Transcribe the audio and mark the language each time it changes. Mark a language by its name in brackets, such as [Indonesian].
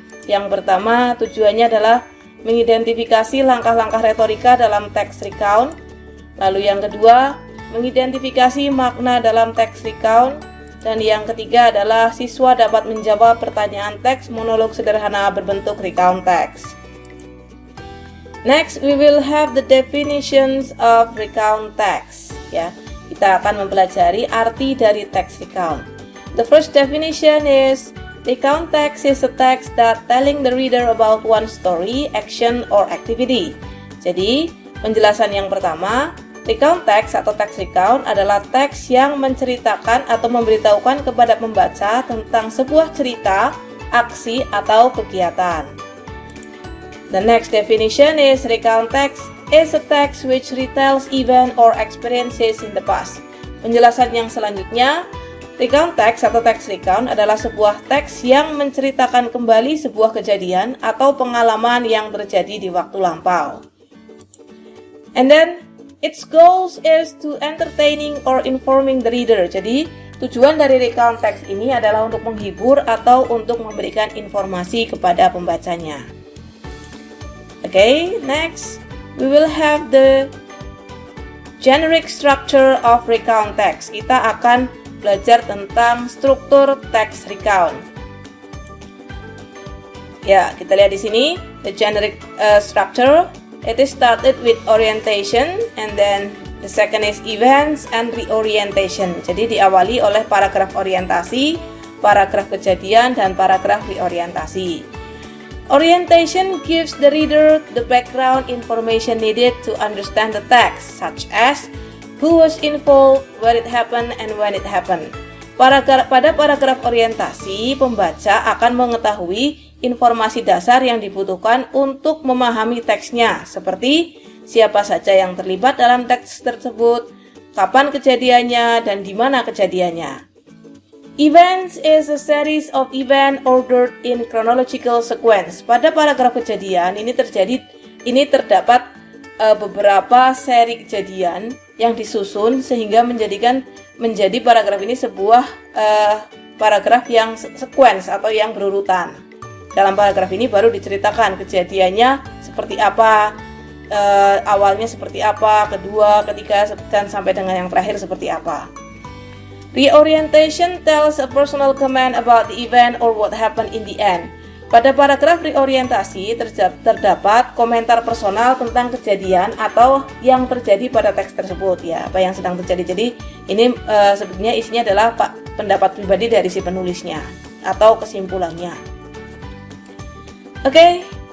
[Indonesian] Yang pertama, tujuannya adalah mengidentifikasi langkah-langkah retorika dalam teks recount. Lalu yang kedua, mengidentifikasi makna dalam teks recount. Dan yang ketiga adalah siswa dapat menjawab pertanyaan teks monolog sederhana berbentuk recount text. [English] Next, we will have the definitions of recount text. [Indonesian] Ya, kita akan mempelajari arti dari text recount. [English] The first definition is recount text is a text that telling the reader about one story, action, or activity. [Indonesian] Jadi, penjelasan yang pertama, recount text atau text recount adalah teks yang menceritakan atau memberitahukan kepada pembaca tentang sebuah cerita, aksi, atau kegiatan. [English] The next definition is recount text is a text which retells event or experiences in the past. [Indonesian] Penjelasan yang selanjutnya, recount text atau text recount adalah sebuah teks yang menceritakan kembali sebuah kejadian atau pengalaman yang terjadi di waktu lampau. [English] And then, its goals is to entertaining or informing the reader. [Indonesian] Jadi, tujuan dari recount text ini adalah untuk menghibur atau untuk memberikan informasi kepada pembacanya. [English] Okay, next we will have the generic structure of recount text. [Indonesian] Kita akan belajar tentang struktur text recount. Ya, kita lihat di sini [English] the generic structure. It is started with orientation, and then the second is events and reorientation. [Indonesian] Jadi diawali oleh paragraf orientasi, paragraf kejadian, dan paragraf reorientasi. [English] Orientation gives the reader the background information needed to understand the text, such as who was involved, where it happened, and when it happened. [Indonesian] Pada paragraf orientasi, pembaca akan mengetahui informasi dasar yang dibutuhkan untuk memahami teksnya, seperti siapa saja yang terlibat dalam teks tersebut, kapan kejadiannya, dan di mana kejadiannya. [English] Events is a series of event ordered in chronological sequence. [Indonesian] Pada paragraf kejadian ini terdapat beberapa seri kejadian yang disusun sehingga menjadi paragraf ini sebuah paragraf yang sequence atau yang berurutan. Dalam paragraf ini baru diceritakan kejadiannya seperti apa, awalnya seperti apa, kedua, ketiga, dan sampai dengan yang terakhir seperti apa. [English] Reorientation tells a personal comment about the event or what happened in the end. [Indonesian] Pada paragraf reorientasi terdapat komentar personal tentang kejadian atau yang terjadi pada teks tersebut, ya, apa yang sedang terjadi. Jadi ini sebetulnya isinya adalah pendapat pribadi dari si penulisnya atau kesimpulannya. Okay,